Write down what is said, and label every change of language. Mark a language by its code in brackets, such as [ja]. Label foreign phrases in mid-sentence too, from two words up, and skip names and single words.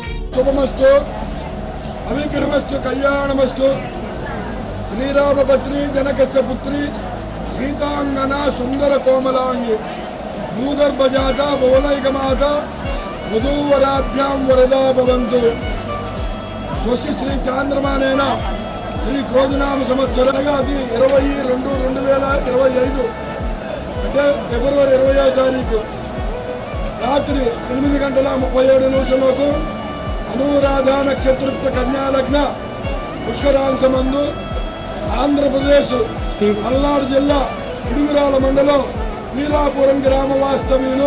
[sa] शुभमस्तु अविग्रहमस्तु कल्याणमस्तु श्रीरामपत्नी जनकस्य पुत्री सीतांगना सुंदर कोमलांगी भूगर्भजाता भुवनैकमाता वधूवराभ्यां वरदा भवन्तु स्वस्य श्री चांद्रमानेन श्री क्रोधनाम संवत्सरగా [te] అది 20/2/2025 అంటే ఫిబ్రవరి 20వ తారీఖు రాత్రి 8:37 అనురాధ నక్షత్రయుక్త కన్యా లగ్న పుష్కరాంశమందు ఆంధ్రప్రదేశ్ పల్నాడు జిల్లా ఇడుగురాల మండలం వీరాపురం గ్రామ వాస్తవ్యులు